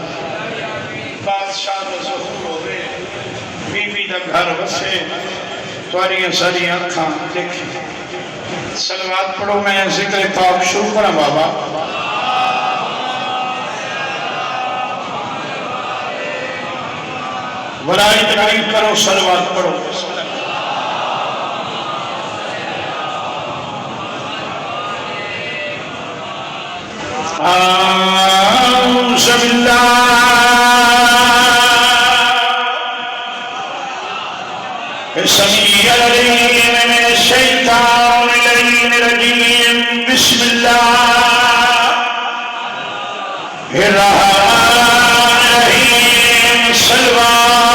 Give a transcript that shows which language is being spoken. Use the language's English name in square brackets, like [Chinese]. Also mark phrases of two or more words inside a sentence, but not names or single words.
[Punjabi] بادشاہ دا ظہور ہووے، بیوی دا گھر وسے، تہاریاں ساریاں اکھاں دیکھی. صلوات پڑھو، میں ذکر پاک شروع کرا بابا. ولائی تقریب کرو، صلوات پڑھو. [Arabic] أعوذ بالله السميع العليم من الشيطان الرجيم بسم الله الرحمن الرحيم صلوات.